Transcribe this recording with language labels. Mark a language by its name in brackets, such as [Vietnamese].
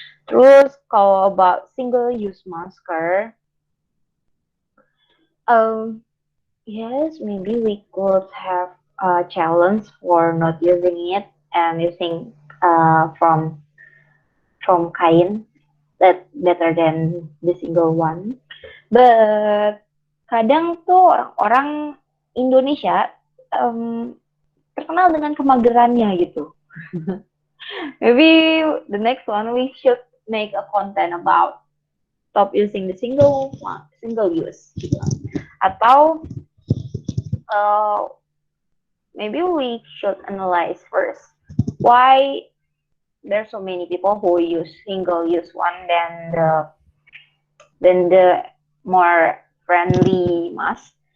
[Indonesian] Terus kalau [English] about single use masker, yes, maybe we could have a challenge for not using it and using from kain that better than the single one. [Indonesian] But kadang tuh orang-orang Indonesia terkenal dengan kemagerannya gitu. [English] Maybe the next one we should make a content about stop using the single use. Atau maybe we should analyze first why there's so many people who use single use one than the more friendly mask.